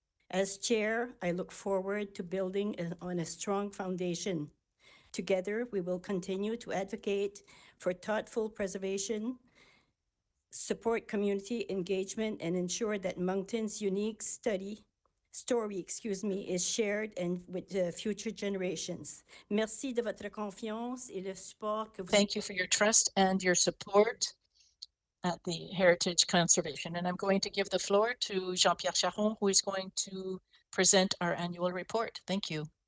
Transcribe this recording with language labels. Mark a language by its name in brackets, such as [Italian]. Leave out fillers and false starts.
[English] As chair, I look forward to building on a strong foundation. Together, we will continue to advocate for thoughtful preservation, support community engagement, and ensure that Moncton's unique story, excuse me, is shared and with the future generations. [French] Merci de votre confiance et le support que vous. [English] Thank you for your trust and your support at the Heritage Conservation. And I'm going to give the floor to Jean-Pierre Charron, who is going to present our annual report. Thank you.